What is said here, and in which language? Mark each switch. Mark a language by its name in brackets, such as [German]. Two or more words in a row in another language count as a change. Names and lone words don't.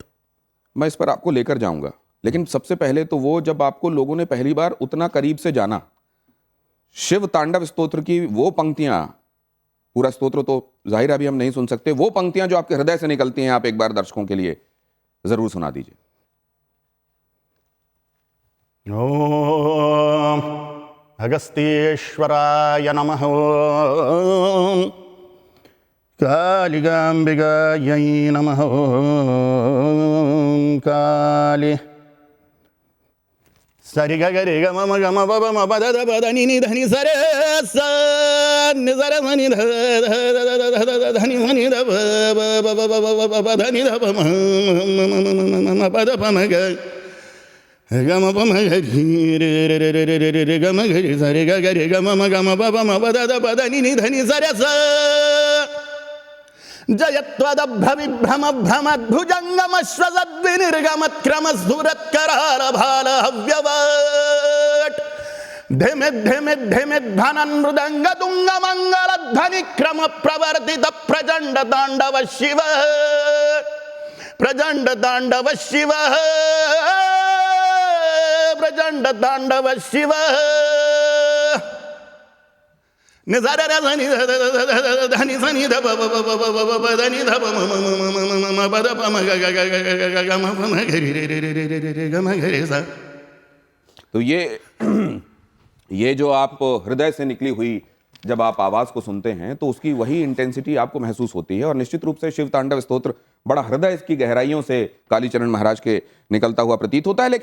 [Hindi] मैं इस पर आपको लेकर जाऊंगा, लेकिन सबसे पहले तो वो जब आपको लोगों ने पहली बार उतना करीब से जाना, शिव तांडव स्तोत्र की वो पंक्तियां, पूरा स्तोत्र तो जाहिर अभी हम नहीं सुन सकते, वो पंक्तियां जो आपके हृदय से निकलती हैं, आप एक बार दर्शकों के लिए जरूर सुना दीजिए। [Sanskrit] ओम अगस्त्येश्वराय नमः, ओम कालिकाम्बिकायै नमः, ओम काली सरि ग ग रे ग म ग म ब ब म ब द द ब द नि नि ध नि स रे स नि स र ध नि ध ध नि ध नि ध ब ब ब ब ब ब ब ध नि ध ब म म ब द ब म ग ग म ब म ग रि रे रे रे रे रे रे रे ग म ग रि स रे ग ग रे ग म म ग म ब ब म ब द द ब द नि नि ध नि स रे स जयत्वदभ्रविभ्रम भ्रमद्भुजङ्गमश्वसद्विनिर्गमत्क्रमस्फुरत्करालभालहव्यवट् धिमिद् धिमिद् धिमिद् धनन् मृदङ्गदुङ्गमङ्गलध्वनिक्रम प्रवर्तित प्रचण्ड ताण्डव शिव प्रचण्ड ताण्डव शिव [Hindi] तो ये जो आप हृदय से निकली हुई जब आप आवाज को सुनते हैं, तो उसकी वही इंटेंसिटी आपको महसूस होती है, और निश्चित रूप से शिव तांडव स्तोत्र बड़ा हृदय की गहराइयों से कालीचरण महाराज के निकलता हुआ प्रतीत होता है।